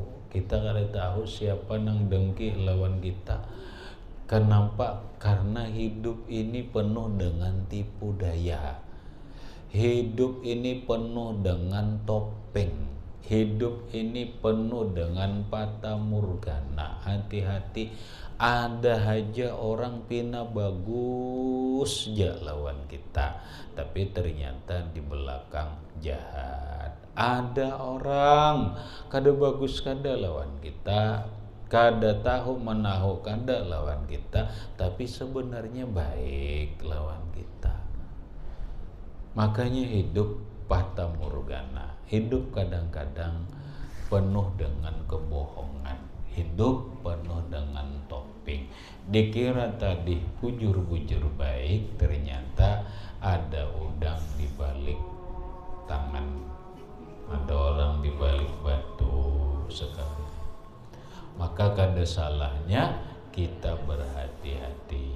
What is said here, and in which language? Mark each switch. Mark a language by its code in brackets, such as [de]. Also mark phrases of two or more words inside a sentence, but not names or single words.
[bjn] Kita kada tahu siapa nang dengki lawan kita. Kenapa? Karena hidup ini penuh dengan tipu daya. Hidup ini penuh dengan topeng. Hidup ini penuh dengan fata morgana. Hati-hati, ada aja orang pina bagus ja lawan kita, tapi ternyata di belakang jahat. Ada orang kada bagus kada lawan kita, kada tahu menahu kada lawan kita, tapi sebenarnya baik lawan kita. Makanya hidup fata morgana, hidup kadang-kadang penuh dengan kebohongan, hidup penuh dengan topeng. Dikira tadi bujur-bujur baik, ternyata ada udang di balik tangan, ada orang di balik batu sekali. Maka kada salahnya kita berhati-hati.